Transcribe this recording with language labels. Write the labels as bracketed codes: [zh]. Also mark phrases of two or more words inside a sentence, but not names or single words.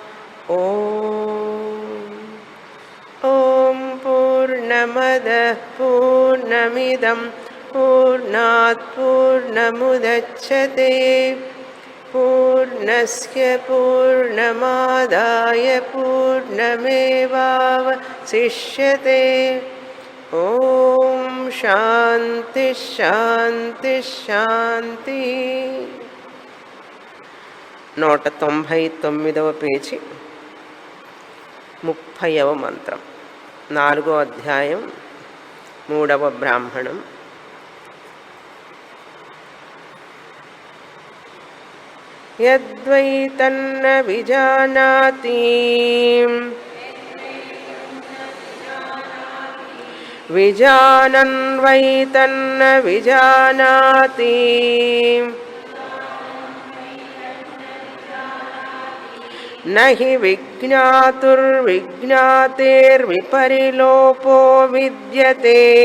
[sa] ॐ पूर्णमदः पूर्णमिदं पूर्णात् पूर्णमुदच्यते पूर्णस्य पूर्णमादाय पूर्णमेवावशिष्यते। ॐ शान्ति शान्ति शान्ति। [te] 199వ పేజీ 30వ మంత్రం 4వ అధ్యాయం 3వ బ్రాహ్మణం. [sa] యద్వై తన్న విజానాతి విజానన్ వై తన్న విజానాతి నహి విజ్ఞాతుర్విజ్ఞాతేర్విపరిలోపో విద్యతే.